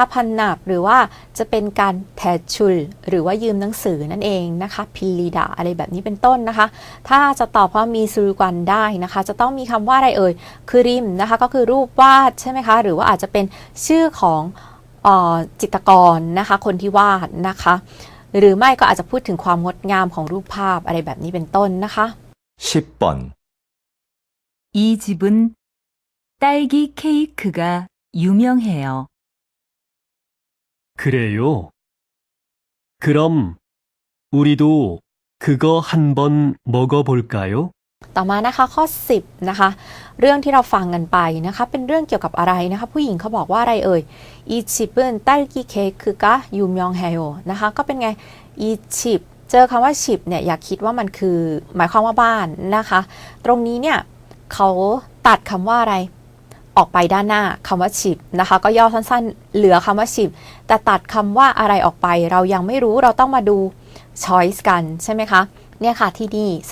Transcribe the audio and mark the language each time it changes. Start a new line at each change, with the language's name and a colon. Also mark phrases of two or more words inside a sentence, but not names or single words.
Thai: พันนับหรือว่าจะเป็นการแทชุลหรือว่ายืมหนังสือนั่นเองนะคะพิลลีดาอะไรแบบนี้เป็นต้นนะคะถ้าจะตอบว่ามีสุรุกันได้นะคะจะต้องมีคำว่าอะไรเอ่ยคือริมนะคะก็คือรูปวาดใช่ไหมคะหรือว่าอาจจะเป็นชื่อของจิตรกรนะคะคนที่วาดนะคะหรือไม่ก็อาจจะพูดถึงความงดงามของรูปภาพอะไรแบบนี้เป็นต้นนะคะ
Korean: 10번. 이 집은 딸기 케이크가 유명해요. 그래요? 그럼 우리도 그거 한번 먹어볼까요?
Thai: ต่อมานะคะข้อ10นะคะเรื่องที่เราฟังกันไปนะคะเป็นเรื่องเกี่ยวกับอะไรนะคะผู้หญิงเขาบอกว่าอะไรเอ่ย
Korean: 이 집은 딸기 케이크가 유명해요
Thai: นะคะก็เป็นไง
Korean: 이 집
Thai: เจอคำว่าชิปเนี่ยอย่าคิดว่ามันคือหมายความว่าบ้านนะคะตรงนี้เนี่ย เขาตัดคำว่าอะไรออกไปด้านหน้าคำว่าชิปนะคะก็ย่อสั้นๆเหลือคำว่าชิปแต่ตัดคำว่าอะไรออกไปเรายังไม่รู้เราต้องมาดู choice กันใช่ไหมคะเนี่ยค่ะที่นี่ส